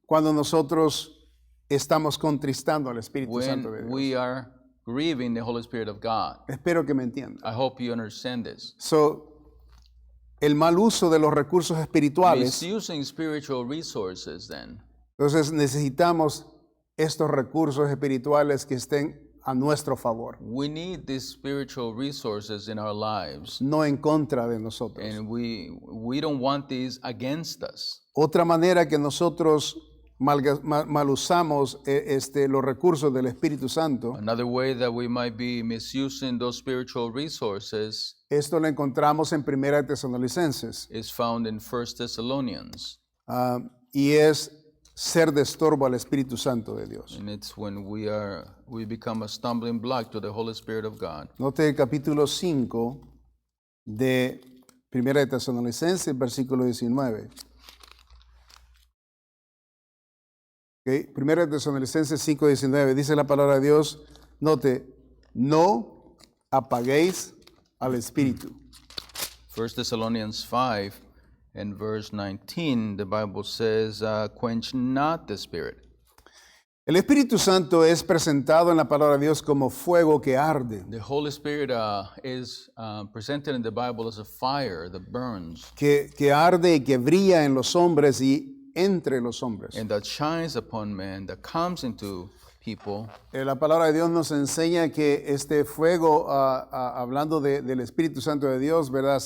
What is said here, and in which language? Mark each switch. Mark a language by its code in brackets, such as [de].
[es] cuando nosotros estamos contristando al Espíritu Santo de [en] when [es] Dios. [en] we are grieving the Holy Spirit of God. [es] Espero que me entiendan. [en] I hope you understand this. [es] So, el mal uso de los recursos espirituales, [en] Misusing spiritual resources, then, [es] entonces necesitamos estos recursos espirituales que estén a nuestro favor, [en] we need these spiritual resources in our lives, [es] no en contra de nosotros. [en] and we don't want these against us. [es] Otra manera que nosotros mal usamos los recursos del Espíritu Santo, [en] Another way that we might be misusing those spiritual resources [es] esto lo encontramos en 1 Tesalonicenses, [en] is found in 1 Thessalonians. [es] y es ser de estorbo al Espíritu Santo de Dios. [en] And it's when we become a stumbling block to the Holy Spirit of God. [es] Note el capítulo 5 de 1 Tesalonicenses, versículo 19. Okay. 1 Tesalonicenses 5:19 dice la palabra de Dios, note, no apaguéis al Espíritu. [en] 1 Thessalonians 5 and verse 19, the Bible says, quench not the Spirit. [es] El Espíritu Santo es presentado en la palabra de Dios como fuego que arde, [en] The Holy Spirit is presented in the Bible as a fire that burns [es] que arde y que brilla en los hombres y entre los hombres. [en] and that shines upon men, that comes into people. [es] La palabra de Dios nos enseña que este fuego, hablando del Espíritu Santo de Dios, ¿verdad?